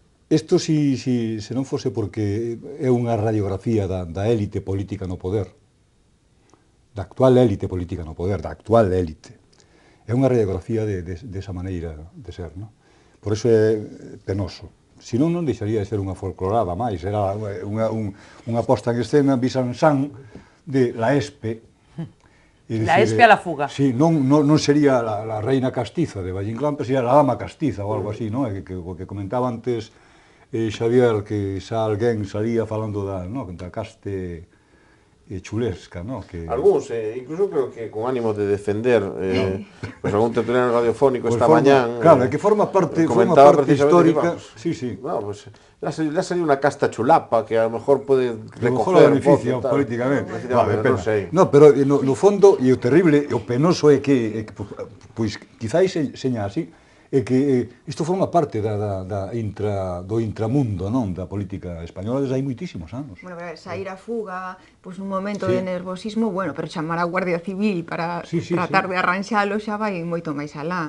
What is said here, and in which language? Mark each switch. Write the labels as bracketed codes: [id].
[gl] Isto se non fose porque é unha radiografía da élite política no poder, da actual élite política no poder, da actual élite. É unha radiografía desa maneira de ser, non? Por iso é penoso. Se non deixaría de ser unha folclorada máis, era unha posta en escena bisansan [es] de la ESPE. La ESPE a la fuga. Sí, non sería la reina castiza de Valle Inclán, pero sería la dama castiza ou algo así, non? [gl] O que comentaba antes Xavier, que xa alguén salía falando da caste chulesca, ¿no? Algúns, incluso creo que con ánimo de defender pues algún tertuliano radiofónico esta mañán. Claro, que forma parte histórica. Sí. [es] Bueno, pues le ha salido una casta chulapa que a lo mejor puede recoger beneficio políticamente. [gl] Non sei. No, pero no fondo, e o terrible, e o penoso é que pois quizáis seña así, é que isto forma parte do intramundo, non, da política española desde hai moitísimos anos. Bueno, sair a fuga, pois nun momento de nervosismo, bueno, pero chamar a Guardia Civil para tratar de arranxalo xa vai moito máis alá.